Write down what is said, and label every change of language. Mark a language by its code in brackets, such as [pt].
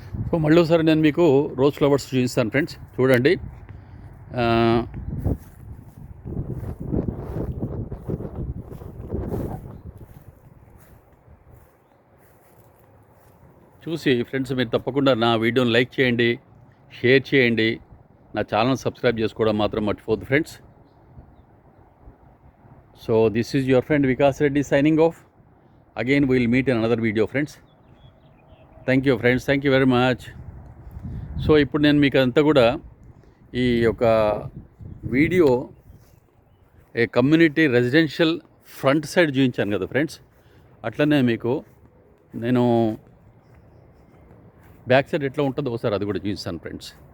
[te] So మళ్ళీ ఒకసారి నేను మీకు రోజ్ ఫ్లవర్స్ చూపిస్తాను ఫ్రెండ్స్. చూడండి, చూసి ఫ్రెండ్స్ మీరు తప్పకుండా నా వీడియోని లైక్ చేయండి, షేర్ చేయండి, నా ఛానల్ సబ్స్క్రైబ్ చేసుకోవడం మాత్రం మర్చిపోవద్దు friends. [en] So this is your friend Vikas Reddy signing off. Again we will meet in another video, friends. Thank you friends, thank you very much. [te] So ఇప్పుడు నేను మీకు అంతా కూడా ఈ యొక్క video community residential front side చూపించాను కదా friends, అట్లనే మీకు నేను బ్యాక్ సైడ్ ఎట్లా ఉంటుందో ఒకసారి అది కూడా చూపిస్తాను ఫ్రెండ్స్.